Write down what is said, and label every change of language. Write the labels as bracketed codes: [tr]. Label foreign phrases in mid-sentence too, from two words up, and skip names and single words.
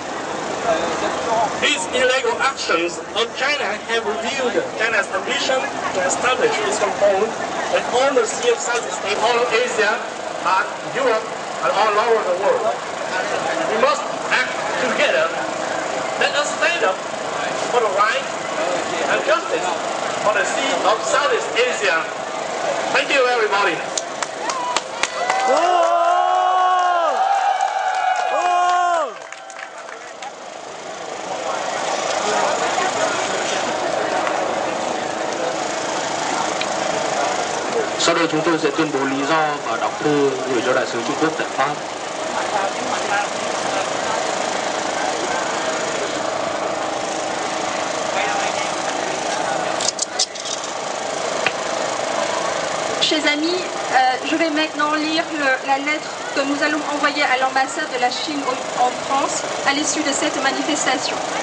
[en] These illegal actions of China have revealed China's ambition to establish its control in all the Sea of Southeast Asia, all of Asia, and Europe, and all over the world. We must act together. Let us stand up for the right and justice for the Sea of Southeast Asia. Thank you, everybody. [vi] Sau đây chúng tôi sẽ tuyên bố lý do và đọc thư gửi cho Đại sứ Trung Quốc tại Pháp. [fr] Chers amis, je vais maintenant lire la lettre que nous allons envoyer à l'ambassade de la Chine en France à l'issue de cette manifestation.